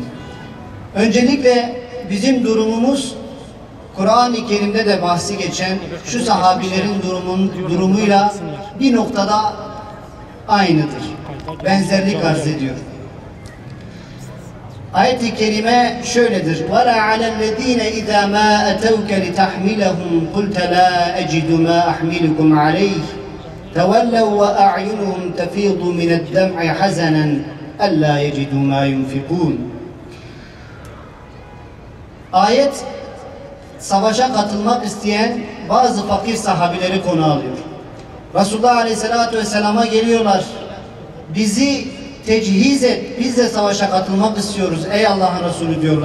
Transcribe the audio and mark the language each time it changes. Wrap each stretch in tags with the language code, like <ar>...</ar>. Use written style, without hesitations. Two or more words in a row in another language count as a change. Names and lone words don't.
<tr>Öncelikle bizim durumumuz Kur'an-ı Kerim'de de bahsi geçen şu sahabilerin durumuyla bir noktada aynıdır. Benzerlik arz ediyor. Ayet-i kerime şöyledir.</tr> <ar>وَلَا عَلَى الَّذ۪ينَ اِذَا مَا اَتَوْكَ لِتَحْمِلَهُمْ قُلْتَ لَا اَجِدُ مَا اَحْمِلُكُمْ عَلَيْهِ تَوَلَّوْا وَاَعْيُنُهُمْ تَفِيضُ مِنَ الدَّمْعِ حَزَنًا أَلَّا يَجِدُوا مَا يُنْفِقُونَ</ar> <tr>Ayet, savaşa katılmak isteyen bazı fakir sahabileri konu alıyor. Resulullah Aleyhisselatü Vesselam'a geliyorlar. Bizi tecihiz et, biz de savaşa katılmak istiyoruz ey Allah'ın Resulü diyorlar.</tr>